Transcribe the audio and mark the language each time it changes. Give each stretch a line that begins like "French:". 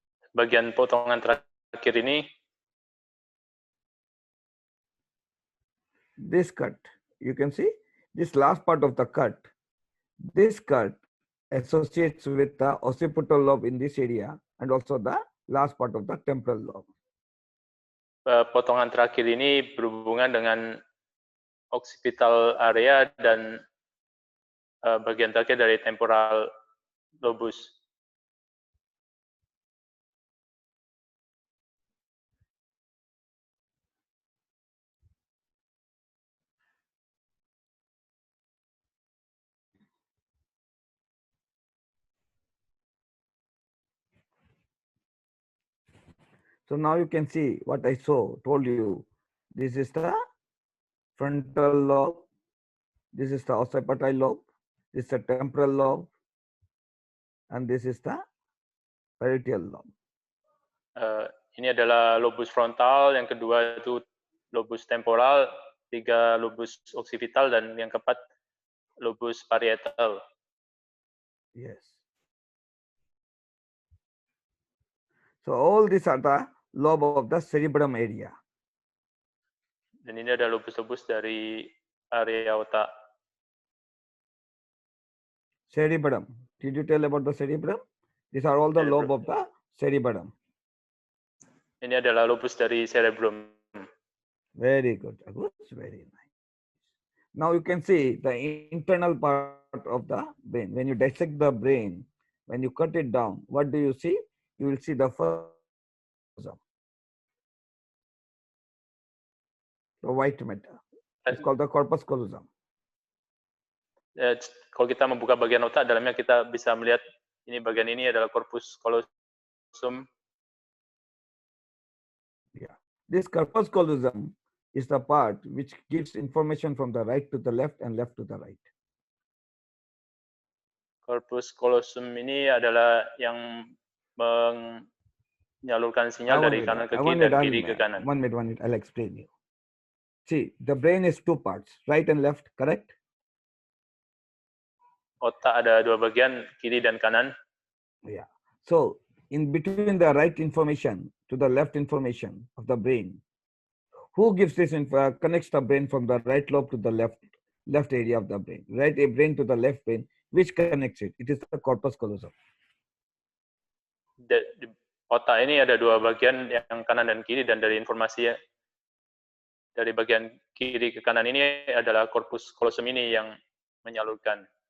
Indonesian: Bagian potongan terakhir ini.
English: This cut, you can see this last part of the cut. This cut associates with the occipital lobe in this area and also the last part of the temporal lobe.
Indonesian: Potongan terakhir ini berhubungan dengan occipital area dan bagian terakhir dari temporal lobus.
English: So now you can see what I told you. This is the frontal lobe. This is the occipital lobe. This is the temporal lobe. And this is the parietal lobe.
Indonesian: Ini adalah lobus frontal, yang kedua itu lobus temporal, 3 lobus occipital, dan yang keempat lobus parietal.
English: Yes. So all these are the lobe of the cerebrum area.
Indonesian: Dan ini ada lobus-lobus dari area otak.
English: Cerebrum. Did you tell about the cerebrum? These are all the lobe of the cerebrum.
Indonesian: Ini adalah lobus dari cerebrum.
English: Very good. Very nice. Now you can see the internal part of the brain. When you dissect the brain, when you cut it down, what do you see? You will see the first the white matter. It's called the corpus callosum.
Indonesian: Kalau kita membuka bagian otak, dalamnya kita bisa melihat ini bagian ini adalah corpus callosum.
English: Yeah, this corpus callosum is the part which gives information from the right to the left and left to the right.
Indonesian: Corpus callosum ini adalah yang menyalurkan sinyal dari kanan ke kiri dan kiri ke kanan.
English: One minute, I'll explain you. See, the brain is two parts, right and left, correct?
Indonesian: Otak ada dua bagian, kiri dan kanan.
English: Yeah. So in between the right information to the left information of the brain, who gives this connects the brain from the right lobe to the left area of the brain, right brain to the left brain, which connects it? It is the corpus callosum.
Indonesian: Otak ini ada dua bagian, yang kanan dan kiri, dan dari informasi dari bagian kiri ke kanan ini adalah corpus callosum ini yang menyalurkan.